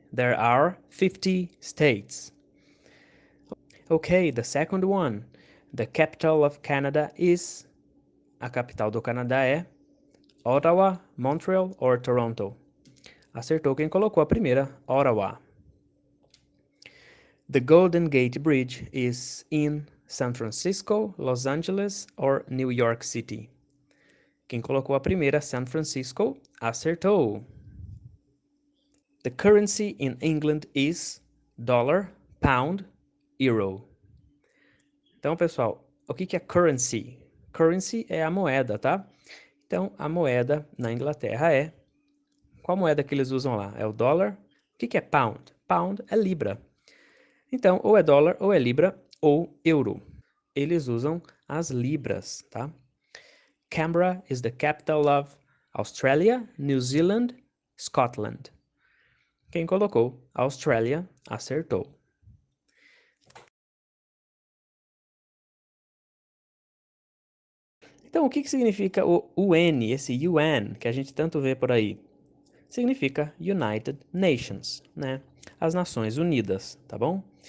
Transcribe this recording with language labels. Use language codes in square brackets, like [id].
[en] There are 50 states. Okay, the second one. The capital of Canada is. [pt] A capital do Canadá é [en] Ottawa, Montreal or Toronto? [pt] Acertou quem colocou a primeira, Ottawa. [en] The Golden Gate Bridge is in San Francisco, Los Angeles or New York City? [pt] Quem colocou a primeira, San Francisco, acertou. [en] The currency in England is dollar, pound, euro. [pt] Então, pessoal, o que é currency? Currency é a moeda, tá? Então, a moeda na Inglaterra é... Qual moeda que eles usam lá? É o dólar? O que é pound? Pound é libra. Então, ou é dólar, ou é libra, ou euro. Eles usam as libras, tá? [en] Canberra is the capital of Australia, New Zealand, Scotland. [pt] Quem colocou Austrália acertou. Então, o que significa o UN, esse UN, que a gente tanto vê por aí? Significa United Nations, né? As Nações Unidas, tá bom?